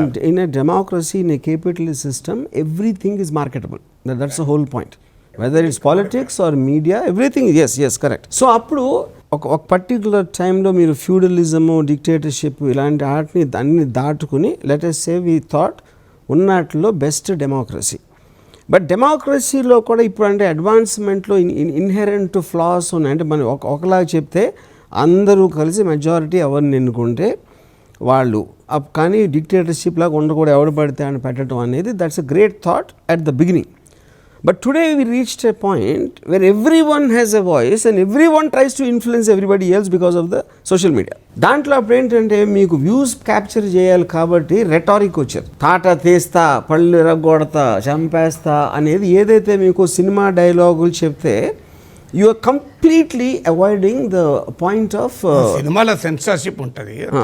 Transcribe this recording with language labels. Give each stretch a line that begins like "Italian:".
English: in a democracy, in a capitalist system, everything is marketable. That's the whole point. Whether it's politics or media, everything, yes, correct.
Telugu: So అప్పుడు ఒక particular టైంలో మీరు ఫ్యూడలిజము, dictatorship ఇలాంటి వాటిని అన్ని దాటుకుని
English: let us say we thought
Telugu: ఉన్నట్లో best democracy. But డెమోక్రసీలో కూడా ఇప్పుడు అంటే అడ్వాన్స్మెంట్లో ఇన్హెరెంట్ ఫ్లాస్ ఉన్నాయి. అంటే మనం ఒకలాగా చెప్తే అందరూ కలిసి మెజారిటీ ఎవరిని ఎన్నుకుంటే వాళ్ళు, కానీ డిక్టేటర్షిప్ లాగా ఉండకూడదు, ఎవడు పడితే అని పెట్టడం అనేది,
English: That's a great thought at the beginning. But today we reached a point where everyone has a voice and everyone tries to influence everybody else because of the social media.
Telugu: దాంట్లో అప్పుడు ఏంటంటే మీకు వ్యూస్ క్యాప్చర్ చేయాలి కాబట్టి rhetoric వచ్చారు. తాట తీస్తా, పళ్ళు ఎరగొడతా, చంపేస్తా అనేది ఏదైతే మీకు సినిమా డైలాగులు చెప్తే,
English: you are completely avoiding the point of
Telugu: సినిమాలో సెన్సార్షిప్ ఉంటుంది,